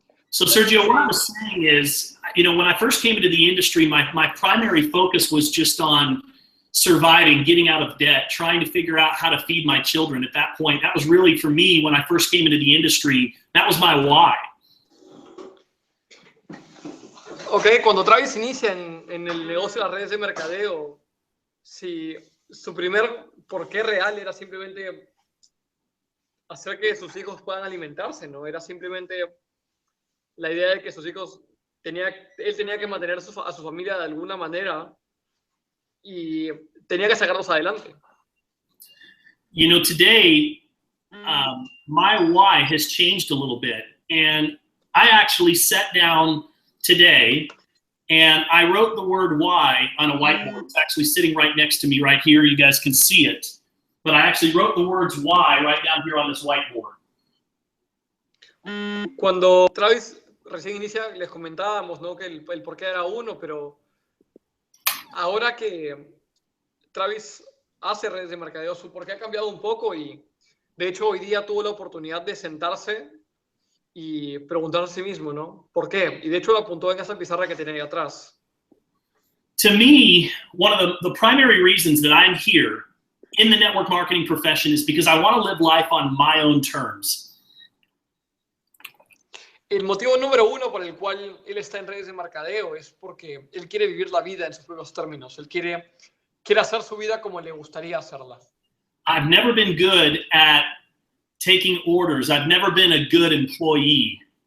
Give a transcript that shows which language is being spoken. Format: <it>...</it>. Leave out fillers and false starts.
<en>So, Sergio, what I was saying is, you know, when I first came into the industry, my primary focus was just on surviving, getting out of debt, trying to figure out how to feed my children at that point. That was really, for me, when I first came into the industry, that was my why.</en> <es>Ok, cuando Travis inicia en el negocio de las redes de mercadeo, si su primer porqué real era simplemente hacer que sus hijos puedan alimentarse, ¿no? Era simplemente la idea de que sus hijos, él tenía que mantener a su familia de alguna manera y tenía que sacarlos adelante.</es> <en>You know, today, my why has changed a little bit. And I actually sat down today and I wrote the word why on a whiteboard. It's actually sitting right next to me right here. You guys can see it. But I actually wrote the words why right down here on this whiteboard.</en> <es>Cuando Travis recién inicia, les comentábamos, ¿no? Que el porqué era uno, pero ahora que Travis hace redes de mercadeo, su porqué ha cambiado un poco y de hecho hoy día tuvo la oportunidad de sentarse y preguntarse a sí mismo, ¿no? ¿Por qué? Y de hecho lo apuntó en esa pizarra que tiene ahí atrás.</es> <en>To me, one of the primary reasons that I'm here in the network marketing profession is because I want to live life on my own terms.</en> <es>El motivo número uno por el cual él está en redes de mercadeo es porque él quiere vivir la vida en sus propios términos. Él quiere hacer su vida como le gustaría hacerla.</es> <en>I've never been good at taking orders. I've never been a good employee.</en>